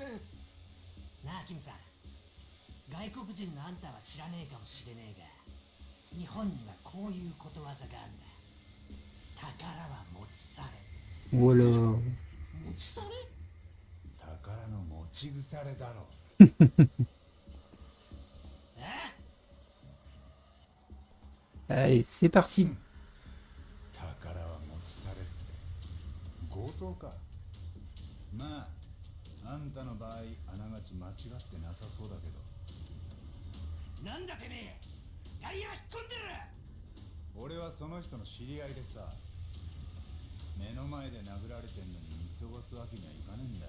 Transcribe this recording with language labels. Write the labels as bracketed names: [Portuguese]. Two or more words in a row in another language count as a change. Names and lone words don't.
[Japanese] なあキムさん、外国人のあんたは知らねえかもしれねえが、日本にはこういうことわざがあんだ。宝は持ち去れ。 [French] Voilà. [Japanese] 持ち去れ。宝の持ち腐れだろ。え [French] Allez, c'est parti. [Japanese] 宝は持ち去れって強盗か。まあ、あんたの場合、あながち間違ってなさそうだけど。なんだてめえ、外野引っ込んでる。俺はその人の知り合いでさ、目の前で殴られてんのに見過ごすわけにはいかねえんだよ。